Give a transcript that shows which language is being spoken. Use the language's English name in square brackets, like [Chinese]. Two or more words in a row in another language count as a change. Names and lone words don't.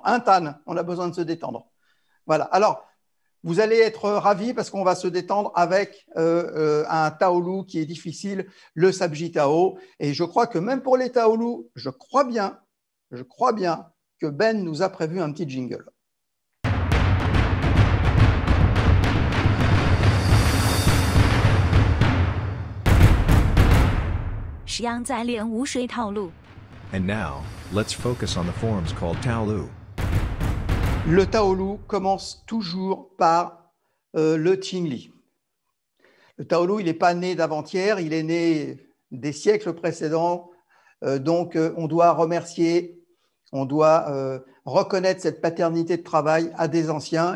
[French] Tan, on a besoin de se détendre. Voilà. Alors, vous allez être ravis parce qu'on va se détendre avec un Taolu qui est difficile, le Sabji Tao. Et je crois que même pour les Taolu, je crois bien que Ben nous a prévu un petit jingle. [Chinese] 石央在练无水套路。 [English] And now, let's focus on the forms called Taolu. [French] Le Taolu commence toujours par le Qingli. Le Taolu, il n'est pas né d'avant-hier, il est né des siècles précédents. Donc, on doit remercier, on doit reconnaître cette paternité de travail à des anciens.